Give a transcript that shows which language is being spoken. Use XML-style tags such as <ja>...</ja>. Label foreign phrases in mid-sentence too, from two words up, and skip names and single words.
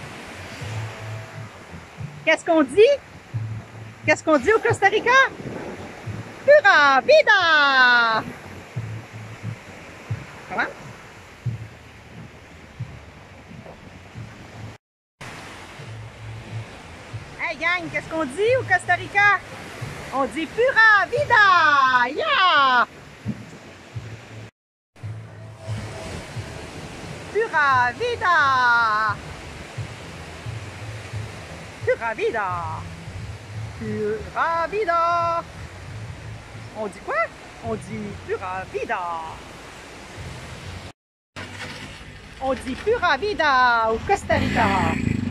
<fr>Qu'est-ce qu'on dit? Qu'est-ce qu'on dit au Costa Rica?</fr> <es>Pura vida!</es> <fr>Comment? Hey gang, qu'est-ce qu'on dit au Costa Rica? On dit</fr> <es>pura vida!</es> <fr>Yeah!</fr> <es>Pura vida! Pura vida! Pura vida!</es> <fr>On dit quoi? On dit</fr> <es>pura vida!</es> <fr>On dit</fr> <es>pura vida</es> <fr>au Costa Rica!</fr>